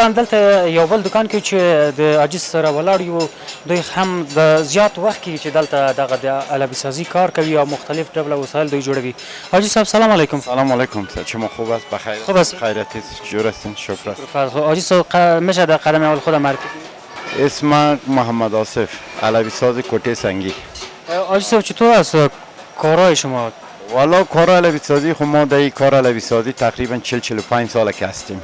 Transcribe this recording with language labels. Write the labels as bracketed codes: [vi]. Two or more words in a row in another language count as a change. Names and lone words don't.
[ps] همدلته یو بل دوکان کې چې د عاجز سره ولاړ یو، دوی هم د زیات وخت کې چې دلته دغه د علبی سازی کار کوي او مختلف ډوله وسایل دوی جوړوي. [fa] حاجی صاحب سلام علیکم. سلام علیکم. شما خوب است؟ بخیر؟ خوب است. خیرتی است؟ جور هستین؟ شکر است. حاجی صاحب میشه در قدم اول خودم معرفی کنید؟ اسم محمد آصف، علوی ساز کوټه سنگی. حاجی صاحب چطور است کارهای شما؟ والا کار علوی سازی خب ما در این کار علوی سازی تقریبا 40-45 سال که هستیم.